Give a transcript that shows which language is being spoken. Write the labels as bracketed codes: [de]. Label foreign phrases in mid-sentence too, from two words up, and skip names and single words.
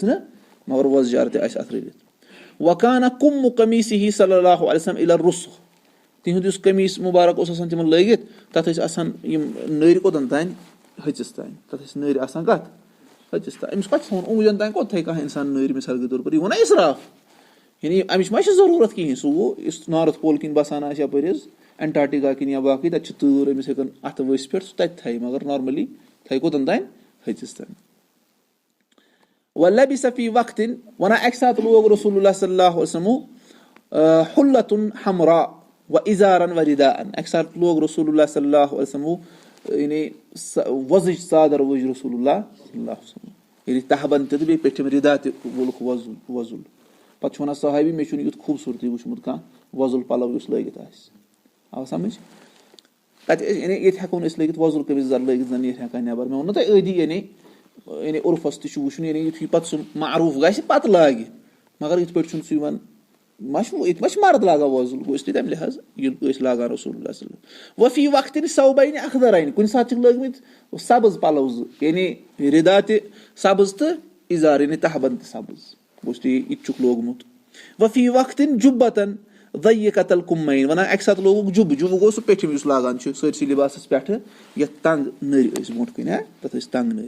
[ks] نہٕ مگر وۄزجار تہِ آسہِ اتھ رٔلِتھ [ar] وکانہ کُمُ قمیٖصہ صلی اللہ علیہ وسلم الی الرُسغ [ks] تِہُنٛد یُس قمیٖص مُبارک اوس آسان تِمن لٲگِتھ تتھ ٲسۍ آسان یِم نٔرۍ کوٚتن تانۍ ۂژِس تانۍ تتھ ٲسۍ نٔرۍ آسان کتھ ۂژِس تانۍ أمِس کتھ چھِ تھاوُن اوٚنٛگجن تانۍ کوٚت تھایہِ کانٛہہ اِنسان نٔرۍ [ur] مِثال کے طور پر [ks] یہِ گوٚو نا اِسراف یعنی امِچ ما چھِ ضروٗرت کِہینۍ سُہ گوٚو یُس [en] north pole [ks] کِنۍ بسان آسہِ یپٲرۍ حظ اینٹارٹِکا کِنۍ یا باقٕے تتہِ چھِ تۭر أمِس ہٮ۪کن اتھٕ ؤسۍ پٮ۪ٹھ سُہ تتہِ تھایہِ مگر نارملی تھایہِ کوٚتن تانۍ ۂژِس تانۍ [ar] ولبس فی وقتٍ [ks] وَنان اکہِ ساتہٕ لوگ رسول اللہ [ar] صلی اللہ علیہ وسلم حُلتٌ حمراء وازارن ورداءن [ks] اکہِ ساتہٕ لوگ رسول اللہ [ar] صلی اللہ علیہ وسلم [ks] یعنی وۄزٕج ژادر وٕج رسول اللہ [ar] صلی اللہ علیہ وسلم [ks] یعنی تہبند تہِ تہٕ بیٚیہِ پیٚٹھِم رِدا تہِ وولُکھ وۄزُل پَتہٕ چھُ وَنان صحابی مےٚ چھُنہٕ یُتھ خوٗبصوٗرتی وٕچھمُت کانٛہہ وۄزُل پَلو یُس لٲگِتھ آسہِ آو سَمٕجھ تَتہِ یعنی ییٚتہِ ہٮ۪کو نہٕ أسۍ لٲگِتھ وۄزُل قمیٖض یَزار لٲگِتھ زَن نیرِ ہٮ۪کان نٮ۪بر مےٚ ووٚن نہ تۄہہِ عٲدی یعنی عُرفَس تہِ چھُ وٕچھُن یعنی یِتھُے پَتہٕ سُہ معروٗف گژھِ پَتہٕ لاگہِ مگر یِتھ پٲٹھۍ چھُنہٕ سُہ یِوان ییٚتہِ ما چھِ مرد لاگان وۄزُل گوٚو اِسلیے تَمہِ لِحاظ یہِ ٲسۍ لاگان رسول اللہ [ar] صلی اللہ علیہ وسلم وفی وقتن ثوبین اخضرین [ks] کُنہِ ساتہٕ چھِکھ لٲگمٕتۍ سبٕز پَلو زٕ یعنی رِدا تہِ سبٕز تہٕ اِزار یعنی تہبند تہِ سبٕز گوٚو اِسلیے یہِ تہِ چھُکھ لوگمُت [ar] وفی وقتن جُبتن ضیقۃ الکُمین [ks] وَنان اَکہِ ساتہٕ لوگُکھ جُبہٕ گوٚو سُہ پیٚٹھِم یُس لاگان چھُ سٲرسٕے لِباسَس پٮ۪ٹھٕ یَتھ تنٛگ نٔرۍ ٲسۍ برونٛٹھ کُن تَتھ ٲسۍ تنٛگ نٔرۍ